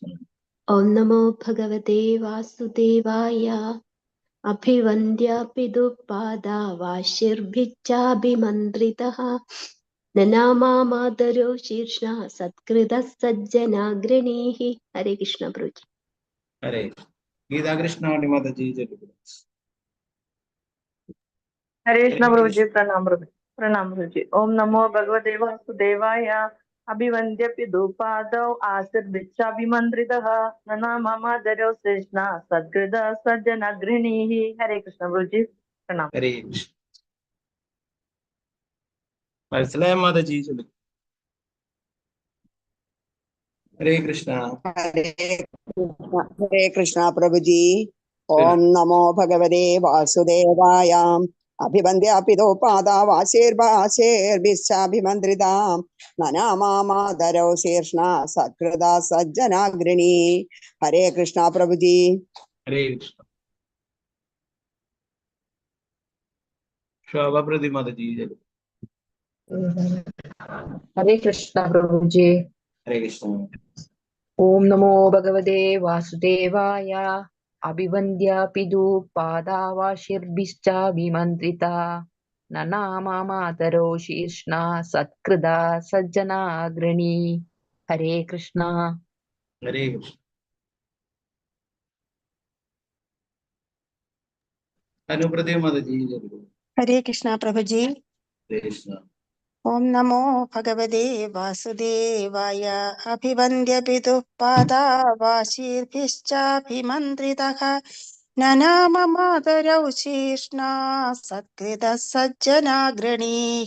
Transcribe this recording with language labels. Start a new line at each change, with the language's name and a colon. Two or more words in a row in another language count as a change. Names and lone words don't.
Sanskrit: ഓം നമോ ഭഗവതേ വാസുദേവായ അഭിവന്ദ്യ പിതൃപാദാവാശിർഭിച്ഛാഭിമന്ത്രിതഃ നനാമാദരോ ശീർഷ്ണ സത്കൃത സജ്ജനാഗ്രണീഃ.
Malayalam: ഹരേ കൃഷ്ണ പ്രഭുജി. ഹരേ കൃഷ്ണ. ഗീതാകൃഷ്ണ മാതാജി ചൊല്ലിക്കോളൂ.
Hindi: हरे कृष्ण प्रभु जी। प्रणाम प्रभु जी।
Sanskrit: ओम नमो भगवते वासुदेवाय अभिवन्द्य पितृपादौ आशीर्भिच्चाभिमन्त्रितः ननामादरौ कृष्ण सद्गृद सज्जनाग्रणीः.
Hindi: हरे कृष्ण प्रभु जी। प्रणाम।
Malayalam: ഹരേ കൃഷ്ണ. മനസ്സിലായ മാതാജി ചൊല്ലിക്കോളൂ. ഹരേ കൃഷ്ണ. ഹരേ കൃഷ്ണ പ്രഭുജി.
Sanskrit: ഓം നമോ ഭഗവതേ വാസുദേവായ അഭിവന്ദ്യ പിതൃപാദാവാശീർഭിശ്ചാഭിമന്ത്രിതാം നനാമാദരൗ ശീർഷ്ണ സത്കൃത സജ്ജനാഗ്രണീ.
Malayalam: ഹരേ കൃഷ്ണ പ്രഭുജി. ഹരേ കൃഷ്ണ. ശോഭ പ്രതി മാതാജി ചൊല്ലിക്കോളൂ.
Hindi: हरे कृष्ण प्रभु जी।
Malayalam: ഹരേ കൃഷ്ണ.
Sanskrit: ओम नमो भगवते वासुदेवाय अभिवन्द्य पितृपादावाशीर्भिश्चाभिमन्त्रिता ननामादरौ शीर्ष्णा सत्कृता सज्जनाग्रणी.
Hindi: हरे कृष्ण.
Malayalam: ഹരേ കൃഷ്ണ. അനുപ്രതി മാതാജി ചൊല്ലിക്കോളൂ. ഹരേ കൃഷ്ണ പ്രഭുജി. ഹരേ കൃഷ്ണ.
Sanskrit: ഓം നമോ ഭഗവതേ വാസുദേവായ അഭിവന്ദ്യ പിതൃപാദാവാശീർഭിശ്ചാഭിമന്ത്രിതഃ നനാമമാദരൗ ശീർഷ്ണ സത്കൃത സജ്ജനാഗ്രണീഃ.